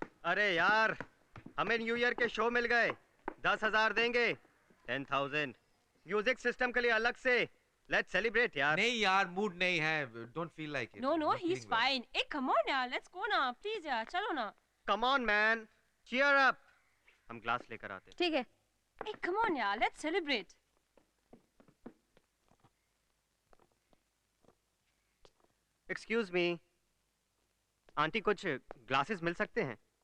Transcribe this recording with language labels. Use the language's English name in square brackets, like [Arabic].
[Hindi] अरे यार, हमें न्यू ईयर के शो मिल गए। 10,000 देंगे। 10,000 म्यूजिक सिस्टम के लिए अलग से। [English] Let's celebrate यार। [Hindi] नहीं यार, मूड नहीं है। [English] Don't feel like it. No, no, he's fine. Hey, come on यार, let's go ना, please यार, [Hindi] चलो ना। [English] Come on man, cheer up. [Hindi] हम ग्लास लेकर आते हैं। ठीक है। [English] Hey, come on यार, let's celebrate. [Hindi] Excuse मी, aunty कुछ ग्लासेस मिल सकते हैं?